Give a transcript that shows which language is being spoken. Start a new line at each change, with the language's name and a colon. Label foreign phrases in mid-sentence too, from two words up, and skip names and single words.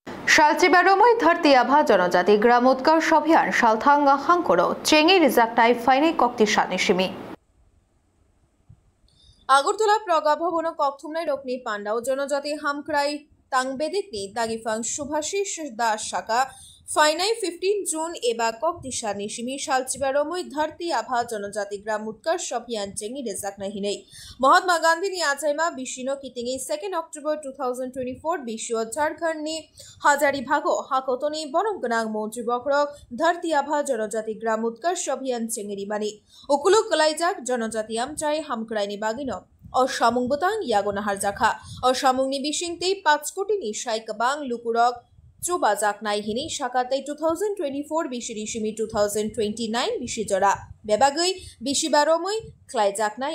Kok Borok: শালচিবারময় ধরতি আভা জনজাতি গ্রাম উৎকর্ষ অভিযান শালথাঙ্গা হাঙ্কড়ো চেঙ্গি রিজাক্টাই ফাইনে কক্তি সানিসিমি আগরতলা প্রগা ভবন ককথুমনাই রকনি পান্ডাও জনজাতি হামক্রাই তাংবেদিকনি দাগিফাং সুভাষিস দাস শাখা ফাইনাই 15 জুন এবা কক্তি সানিসিমি শালচিবারময় ধরতি আভা জনজাতি গ্রাম উৎকর্ষ অভিযান চেঙ্গি রিজাক্ট নাহিনেই মহাত্মা গান্ধী নি আচাইমা বিশিনো কিতিঙি 2 অক্টোবর 2024 বিশ্ব ঝাড়খণ্ড নি হাজারি ভাগো হাকতনি বনমগনাং মন্ত্রী বকরক ধরতি আভা জনজাতি গ্রাম উৎকর্ষ অভিযান চেঙ্গিরি মানি উকুলুক কলাইজাক জনজাতি আমচাই হামক্রাইনি বাগিনো অসামুং বুতাং ইয়াগোনাহার জাখা অসামুংনি বিশিংতে 5 কোটি নি সাইকবাং লুকুরক চুবা জাকনাই হিনি শাকাতাই 2024 বিশিরিশিমি 2029 বিশিজরা বেবাগৈ বিশিবারমই ক্লাই জাকনাই